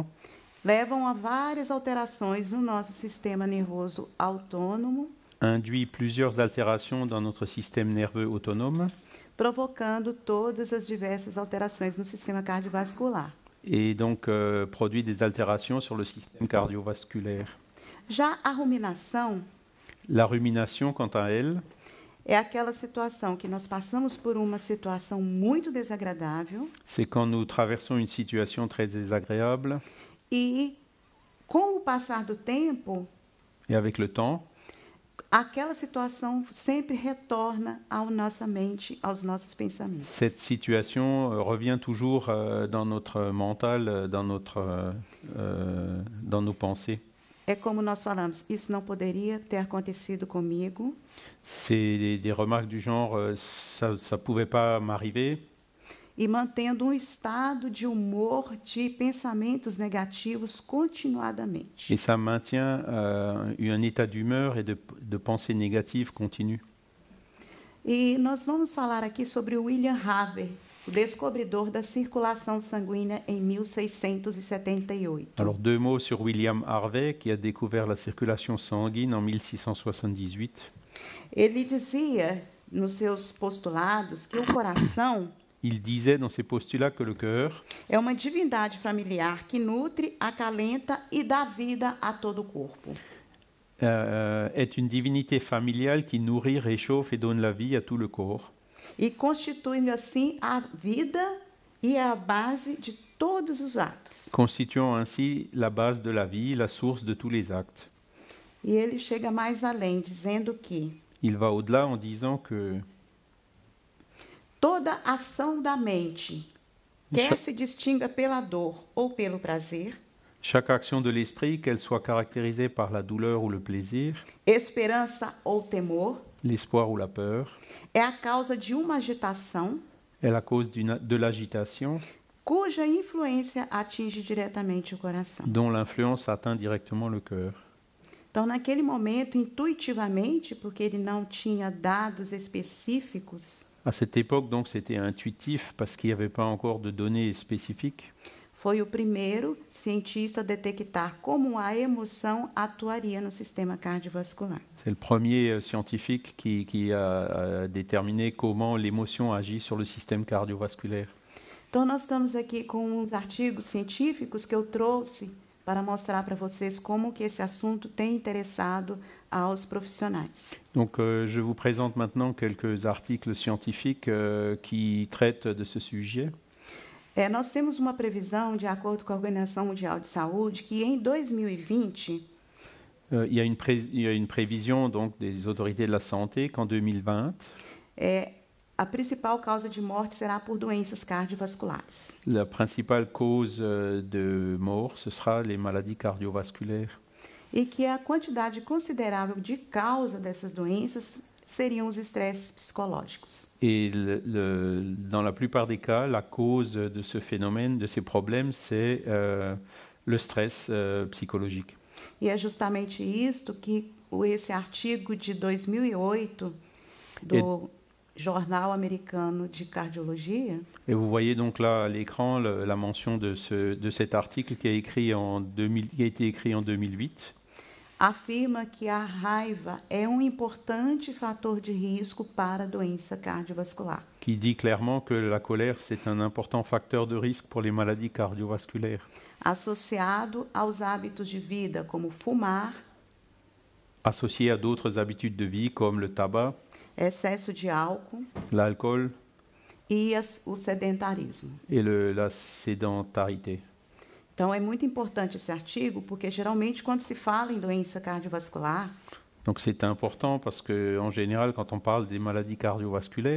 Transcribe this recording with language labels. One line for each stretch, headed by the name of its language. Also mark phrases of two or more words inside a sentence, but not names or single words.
Portuguese: levam a várias alterações no nosso sistema nervoso autônomo,
French: induisent plusieurs altérations dans notre système nerveux autonome
Portuguese: provocando todas as diversas alterações no sistema cardiovascular.
French: et donc produit des altérations sur le système cardiovasculaire.
Portuguese: Já a ruminação
French: La rumination, quant à elle,
Portuguese: é aquela situação que nós passamos por uma situação muito desagradável
French: c'est quand nous traversons une situation très désagréable
Portuguese: e, com o passar do tempo,
French: et avec le temps,
Portuguese: aquela situação sempre retorna à nossa mente, aos nossos pensamentos.
French: cette situation revient toujours dans notre mental, dans nos pensées.
Portuguese: É como nós falamos, isso não poderia ter acontecido comigo.
French: C'est des remarques du genre ça ne pouvait pas m'arriver.
Portuguese: E mantendo um estado de humor, de pensamentos negativos continuadamente.
French: Et ça maintient un état d'humeur et de pensée négative continue.
Portuguese: E nós vamos falar aqui sobre o William Harvey, o descobridor da circulação sanguínea em 1678.
French: Alors deux mots sur William Harvey qui a découvert la circulation sanguine en 1678.
Portuguese: Ele dizia nos seus postulados que o coração
French: Il disait dans ses postulats que le cœur
Portuguese: é uma divindade familiar que nutre, acalenta e dá vida a todo o corpo.
French: est une divinité familiale qui nourrit, réchauffe et donne la vie à tout le corps.
Portuguese: E constituindo assim a vida e a base de todos os atos.
French: Constituant ainsi la base de la vie, la source de tous les actes.
Portuguese: E ele chega mais além, dizendo que
French: Il va au-delà en disant que
Portuguese: toda ação da mente, quer se distinga pela dor ou pelo prazer,
French: chaque action de l'esprit, qu'elle soit caractérisée par la douleur ou le plaisir,
Portuguese: esperança ou temor,
French: l'espoir ou la peur,
Portuguese: é a causa de uma agitação
French: est la cause de l'agitation
Portuguese: cuja influência atinge diretamente o coração.
French: dont l'influence atteint directement le cœur.
Portuguese: Então, naquele momento, intuitivamente, porque ele não tinha dados específicos,
French: À cette époque, donc, c'était intuitif parce qu'il n'y avait pas encore de données spécifiques.
Portuguese: foi o primeiro cientista a detectar como a emoção atuaria no sistema cardiovascular.
French: C'est le premier scientifique qui a déterminé comment l'émotion agit sur le système cardiovasculaire.
Portuguese: Então, nós estamos aqui com uns artigos científicos que eu trouxe para mostrar para vocês como que esse assunto tem interessado aos profissionais.
French: Donc, je vous présente maintenant quelques articles scientifiques qui traitent de ce sujet.
Portuguese: Nós temos uma previsão, de acordo com a Organização Mundial de Saúde, que em 2020,
French: Il y a une prévision donc, des autorités de la santé qu'en 2020,
Portuguese: a principal causa de morte será por doenças cardiovasculares.
French: la principale cause de mort, ce sera les maladies cardiovasculaires.
Portuguese: E que a quantidade considerável de causa dessas doenças seriam os estresses psicológicos.
French: Et dans la plupart des cas, la cause de ce phénomène, de ces problèmes, c'est le stress psychologique.
Portuguese: E é justamente isto que esse artigo de 2008 do Jornal Americano de Cardiologia,
French: Et vous voyez donc là à l'écran la mention de cet article qui a été écrit en 2008.
Portuguese: afirma que a raiva é um importante fator de risco para a doença cardiovascular.
French: Qui dit clairement que la colère, c'est un important facteur de risque pour les maladies cardiovasculaires.
Portuguese: Associado aos hábitos de vida, como fumar,
French: Associé à d'autres habitudes de vie comme le tabac,
Portuguese: excesso de álcool
French: l'alcool
Portuguese: e o sedentarismo.
French: et la sédentarité.
Portuguese: Então, é muito importante esse artigo, porque geralmente quando se fala em doença cardiovascular,
French: Donc c'est important parce qu'en général, quand on parle des maladies cardiovasculaires,